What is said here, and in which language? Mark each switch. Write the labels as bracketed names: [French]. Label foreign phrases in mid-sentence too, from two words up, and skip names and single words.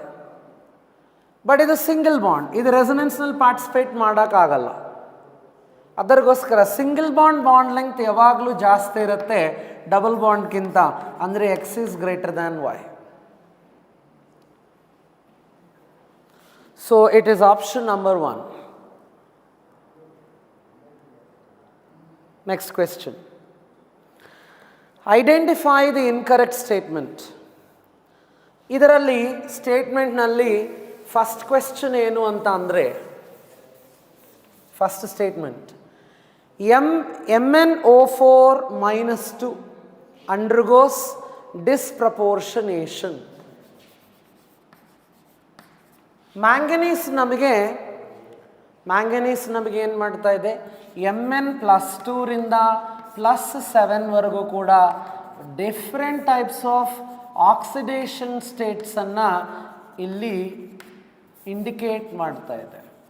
[Kannada] ಬಟ್ ಇದು [English] single bond, [Kannada] ಇದು ರೆಸೊನೆನ್ಸ್ನಲ್ಲಿ ಪಾರ್ಟಿಸಿಪೇಟ್ ಮಾಡೋಕ್ಕಾಗಲ್ಲ. ಅದರಿಗೋಸ್ಕರ [English] single bond length [Kannada] ಯಾವಾಗಲೂ ಜಾಸ್ತಿ ಇರುತ್ತೆ ಡಬಲ್ ಬಾಂಡ್ಗಿಂತ, ಅಂದರೆ [English] x is greater than y. so it is option number 1. Next question. Identify the incorrect statement. [Kannada] ಇದರಲ್ಲಿ ಸ್ಟೇಟ್ಮೆಂಟ್ನಲ್ಲಿ [English] first question [Kannada] ಏನು ಅಂತ ಅಂದರೆ, [English] first statement MnO4-2 undergoes disproportionation. [Kannada] ಮ್ಯಾಂಗನೀಸ್ ನಮಗೆ ಏನು ಮಾಡ್ತಾ ಇದೆ, Mn+2 ರಿಂದ +7 ವರೆಗೂ ಕೂಡ [English] different types of oxidation [Kannada] ಸ್ಟೇಟ್ಸನ್ನು ಇಲ್ಲಿ ಇಂಡಿಕೇಟ್ ಮಾಡ್ತಾ ಇದೆ.